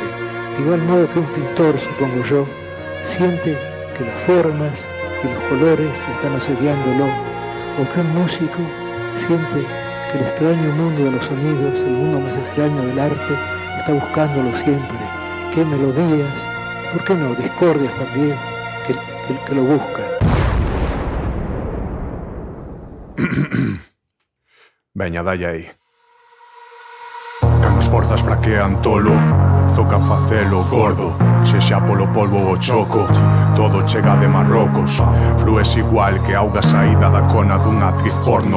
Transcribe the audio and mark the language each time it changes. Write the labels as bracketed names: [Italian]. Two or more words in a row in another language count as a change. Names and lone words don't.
[Spanish] De igual modo que un pintor, supongo yo, siente que las formas y los colores están asediándolo, o que un músico siente que el extraño mundo de los sonidos, el mundo más extraño del arte, está buscándolo siempre. Qué melodías, ¿por qué no? Discordias también, que lo buscan. [Galician] Veña, dalle aí. Cando as forzas fraquean tolo, toca facelo gordo. Se xa polo polvo o choco, todo chega de Marrocos. Flues igual que auga saída da cona dunha actriz porno.